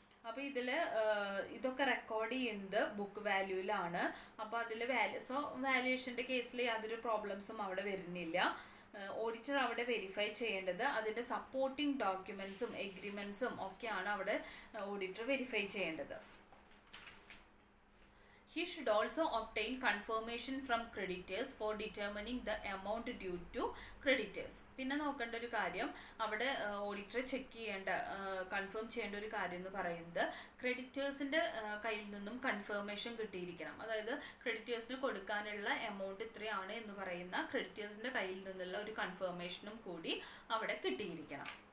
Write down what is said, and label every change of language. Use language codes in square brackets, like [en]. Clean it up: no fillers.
[ml] അപ്പോൾ ഇതിൽ ഇതൊക്കെ റെക്കോർഡ് ചെയ്യുന്നത് ബുക്ക് വാല്യൂവിലാണ്. അപ്പോൾ അതിൽ വാല്യുവേഷൻ്റെ കേസിൽ യാതൊരു പ്രോബ്ലംസും അവിടെ വരുന്നില്ല. ഓഡിറ്റർ അവിടെ വെരിഫൈ ചെയ്യേണ്ടത് അതിൻ്റെ സപ്പോർട്ടിംഗ് ഡോക്യുമെൻറ്റ്സും എഗ്രിമെൻറ്റ്സും ഒക്കെയാണ് അവിടെ ഓഡിറ്റർ വെരിഫൈ ചെയ്യേണ്ടത്. [en] He should also obtain confirmation from creditors for determining the amount due to creditors. [ml] പിന്നെ നോക്കേണ്ട ഒരു കാര്യം, അവിടെ ഓഡിറ്റർ ചെക്ക് ചെയ്യേണ്ട, കൺഫേം ചെയ്യേണ്ട ഒരു കാര്യം എന്ന് പറയുന്നത് ക്രെഡിറ്റേഴ്സിൻ്റെ കയ്യിൽ നിന്നും കൺഫർമേഷൻ കിട്ടിയിരിക്കണം. അതായത് ക്രെഡിറ്റേഴ്സിന് കൊടുക്കാനുള്ള എമൗണ്ട് ഇത്രയാണ് എന്ന് പറയുന്ന ക്രെഡിറ്റേഴ്സിൻ്റെ കയ്യിൽ നിന്നുള്ള ഒരു കൺഫർമേഷനും കൂടി അവിടെ കിട്ടിയിരിക്കണം.